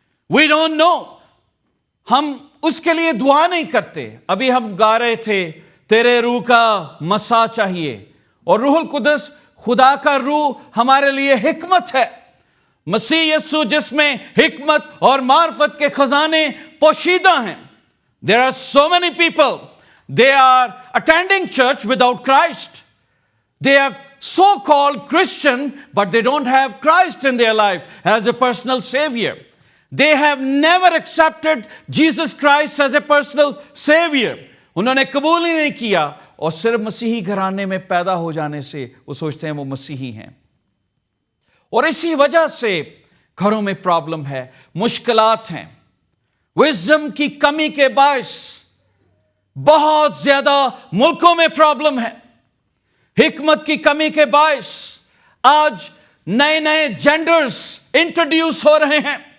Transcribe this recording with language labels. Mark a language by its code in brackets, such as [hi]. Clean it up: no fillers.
[en] we don't know, [ur] ہم اس کے لیے دعا نہیں کرتے۔ ابھی ہم گا رہے تھے، تیرے روح کا مسا چاہیے، اور روح القدس، خدا کا روح ہمارے لیے حکمت ہے، مسیح یسوع جس میں حکمت اور معرفت کے خزانے پوشیدہ ہیں۔ [en] There are so many people, they are attending church without Christ. They are so-called Christian, but they don't have Christ in their life as a personal savior. They have never accepted Jesus Christ as a personal savior. [ur] انہوں نے قبول ہی نہیں کیا اور صرف مسیحی گھرانے میں پیدا ہو جانے سے وہ سوچتے ہیں وہ مسیحی ہیں، اور اسی وجہ سے گھروں میں پرابلم ہے، مشکلات ہیں، وزڈم کی کمی کے باعث بہت زیادہ ملکوں میں پرابلم ہے، حکمت کی کمی کے باعث آج نئے نئے جینڈرز انٹروڈیوس ہو رہے ہیں،